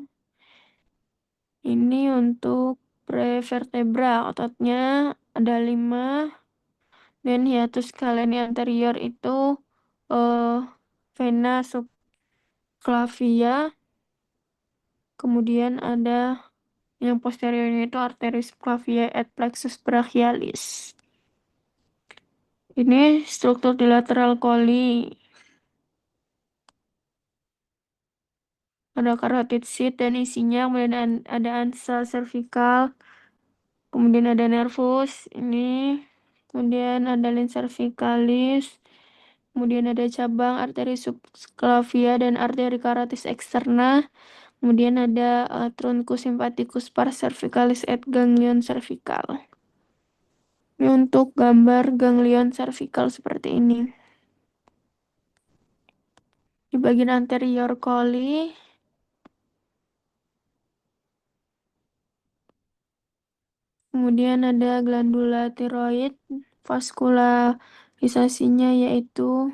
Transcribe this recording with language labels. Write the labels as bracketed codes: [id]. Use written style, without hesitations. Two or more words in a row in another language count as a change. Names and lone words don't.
[id] Ini untuk prevertebra, ototnya ada 5, dan [la] hiatus scalenus anterior [id] itu eh, [la] vena subclavia, [id] kemudian ada yang posteriornya itu [la] arteris subclavia et plexus brachialis. [id] Ini struktur di [la] lateral coli. [id] Ada carotid sheath dan isinya, kemudian ada [la] ansa cervical, [id] kemudian ada nervus ini, kemudian ada [la] lens cervicalis, [id] kemudian ada cabang arteri subclavia dan arteri [la] carotis externa, [id] kemudian ada [la] truncus sympathicus pars cervicalis et ganglion cervical. [id] Ini untuk gambar [la] ganglion cervical [id] seperti ini. Di bagian [la] anterior coli, [id] kemudian ada glandula tiroid, vaskularisasinya yaitu